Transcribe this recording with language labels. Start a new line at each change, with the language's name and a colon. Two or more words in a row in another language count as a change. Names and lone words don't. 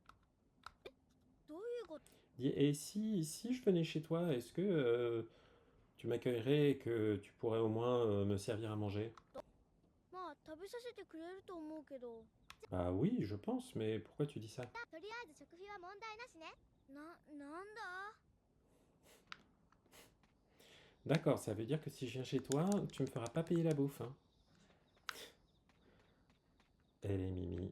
Japanese: どういうこと？
French: Et si je venais chez toi, est-ce que tu m'accueillerais et que tu pourrais au moins me servir à manger?
Japanese: まあ食べさせてくれると思うけど。
French: Bah oui, je pense, mais pourquoi tu dis ça?
Japanese: とりあえず食費は問題なしね。なんだ？
French: D'accord, ça veut dire que si je viens chez toi, tu me feras pas payer la bouffe, hein? Elle est Mimi.